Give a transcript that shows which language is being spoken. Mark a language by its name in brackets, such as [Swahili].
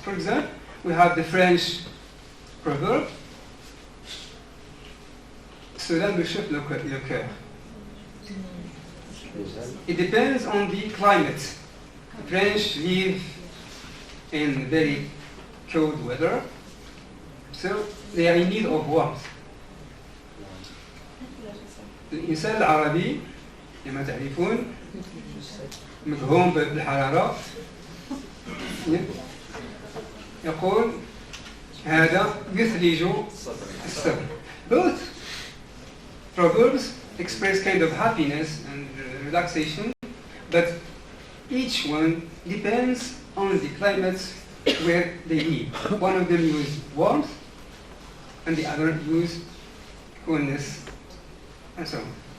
[English] For example, we have the French proverb, [French] cela me chauffe le cœur. [English] It depends on the climate. The French live in very cold weather, so they are in need of warmth. [Arabic] الإنسان العربي كما تعرفون مدهون بالحرارة، يقول هذا يثلج الصبر. [English] Both proverbs express kind of happiness and relaxation, but each one depends on the climate where they live. One of them use warmth, and the other use coolness, and so on.